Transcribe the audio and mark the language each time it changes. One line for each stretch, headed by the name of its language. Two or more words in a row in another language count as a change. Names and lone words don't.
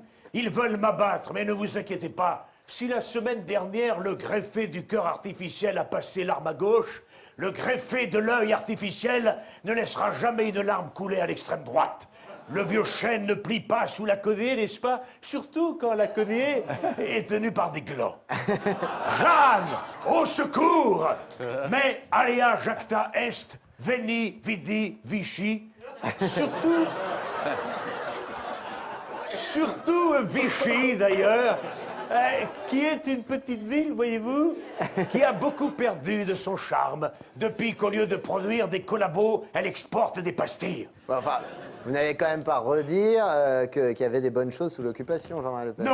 French: Ils veulent m'abattre, mais ne vous inquiétez pas. Si la semaine dernière, le greffé du cœur artificiel a passé l'arme à gauche, le greffé de l'œil artificiel ne laissera jamais une larme couler à l'extrême droite. Le vieux chêne ne plie pas sous la cognée, n'est-ce pas? Surtout quand la cognée est tenue par des glands. Jeanne, au secours!
Latin: Mais alea jacta est, veni, vidi, vici.
French: Surtout Vichy, d'ailleurs, qui est une petite ville, voyez-vous, qui a beaucoup perdu de son charme depuis qu'au lieu de produire des collabos, elle exporte des pastilles. Enfin, vous n'allez quand même pas redire qu'il y avait des bonnes choses sous l'occupation, Jean-Marie Le Pen.